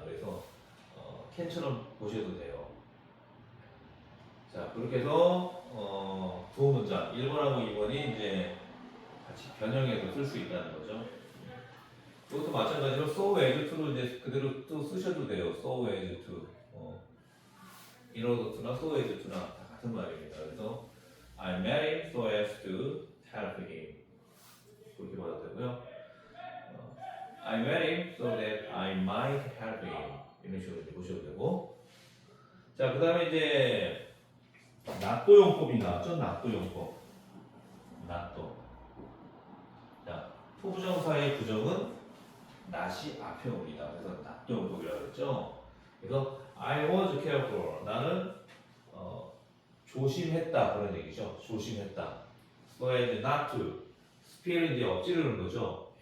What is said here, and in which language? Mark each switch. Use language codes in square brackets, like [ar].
[ko] 그래서 can처럼 보셔도 돼요. 자, 그렇게 해서 두 문장 1번하고 2번이 이제 같이 변형해서 쓸 수 있다는 거죠. 이것도 마찬가지로 [en] so as to [ko] 로 이제 그대로 또 쓰셔도 돼요. [en] so as to in order to나 so as to나 [ko] 다 같은 말입니다. [en] 그래서 I met him so as to help him [ko] 그렇게 봐도 되고요. [en] I met him so that I might help him [ko] 이런 식으로 이제 보셔도 되고. 자, 그 다음에 이제 낫도용법이 나왔죠? 낫도용법. 낫도. 자, 투부정사의 부정은 not이 앞에 옵니다. 그래서 낫도용법이라고 그랬죠? 그래서 [en] I was careful. [ko] 나는 조심했다 그런 얘기죠. 조심했다. [en] So as not to spill [ko] 이제 엎지르는 거죠.